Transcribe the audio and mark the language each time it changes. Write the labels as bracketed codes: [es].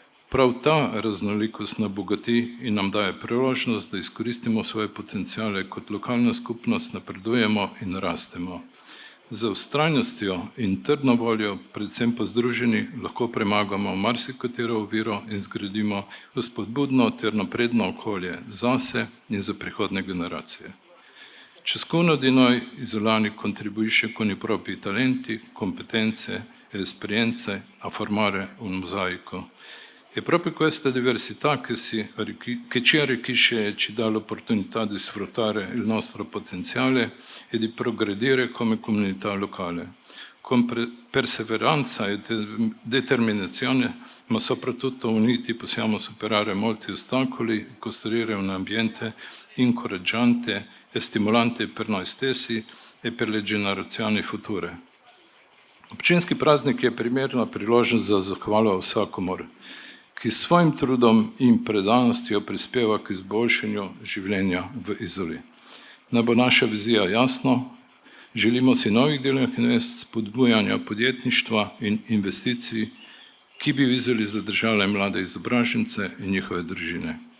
[sl] Prav ta raznolikost nabogati in nam daje priložnost, da izkoristimo svoje potenciale kot lokalna skupnost, napredujemo in rastemo. Z vztrajnostjo in trdno voljo, predvsem pa združeni, lahko premagamo marsikatero oviro in zgradimo spodbudno ter napredno okolje zase in za prihodne generacije. [it] Ciascuno di noi isolani contribuisce con i propri talenti, competenze e esperienze a formare un mosaico. È proprio questa diversità che ci arricchisce e ci dà l'opportunità di sfruttare il nostro potenziale e di progredire come comunità locale. Con perseveranza e determinazione, ma soprattutto uniti, possiamo superare molti ostacoli e costruire un ambiente incoraggiante e stimolante per noi stessi e per le generazioni future. [sl] Občinski praznik je primerna priložnost za zahvalo vsakomur, ki s svojim trudom in predanostjo prispeva k izboljšanju življenja v Izoli. Naj bo naša vizija jasna, želimo si novih delovnih mest, spodbujanja podjetništva in investicij, ki bi v Izoli zadržale mlade izobražence in njihove družine.